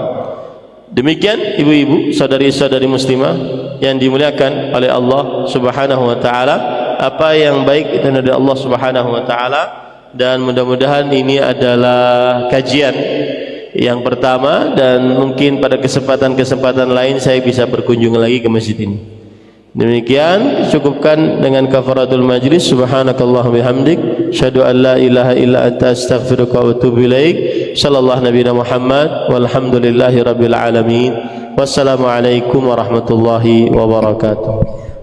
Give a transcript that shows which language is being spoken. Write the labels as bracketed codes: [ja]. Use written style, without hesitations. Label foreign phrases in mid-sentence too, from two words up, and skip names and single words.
[id] Demikian ibu-ibu, saudari-saudari muslimah yang dimuliakan oleh [ar] الله سبحانه وتعالى, [id] apa yang baik itu dari [ar] الله سبحانه وتعالى, [id] dan mudah-mudahan ini adalah kajian yang pertama, dan mungkin pada kesempatan-kesempatan lain saya bisa berkunjung lagi ke masjid ini. Demikian cukupkan dengan [ar] كفارة المجلس. سبحانك اللهم بحمدك, أشهد أن لا إله إلا أنت أستغفرك وأتوب إليك. صلى الله نبينا محمد والحمد لله رب العالمين. والسلام عليكم ورحمة الله وبركاته.